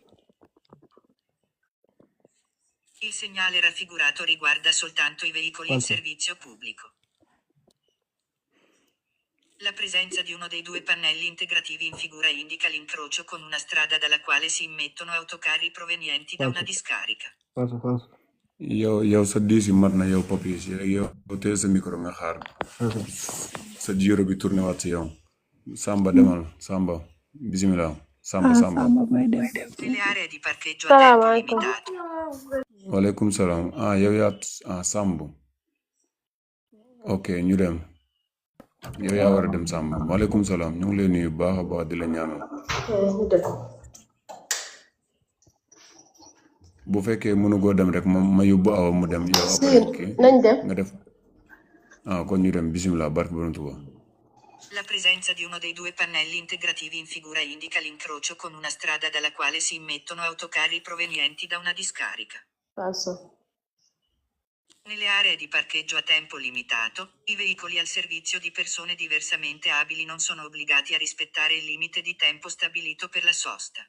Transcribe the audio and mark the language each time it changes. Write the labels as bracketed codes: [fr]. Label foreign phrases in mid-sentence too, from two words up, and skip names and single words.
[it] Il segnale raffigurato riguarda soltanto i veicoli in Falso. servizio pubblico. La presenza di uno dei due pannelli integrativi in figura indica l'incrocio con una strada dalla quale si immettono autocarri provenienti da una discarica. Falso. [wo] yow sa diis yi mat na yow papier si rek yow teel sa micro nga xaar sa jiro bi tourné waat si yow Samba demal Samba bismillah Samba Samba mooy dem. [it] Nelle aree di parcheggio a tempo limitato. [wo] waaleykum salaam yow yaa Samb ok ñu dem yow yaa war a dem Samba waaleykum salaam ñu ngi lay nuyu baax a baax di la ñaanal bu fekkee mënu goo dem rek ma yóbbu awa mu dem yow après nañ dem nga def kon ñu dem bismillah barke borom Tuuba. [it] La presenza di uno dei due pannelli integrativi in figura indica l'incrocio con una strada dalla quale si immettono autocarri provenienti da una discarica. falso Nelle aree di parcheggio a tempo limitato, i veicoli al servizio di persone diversamente abili non sono obbligati a rispettare il limite di tempo stabilito per la sosta.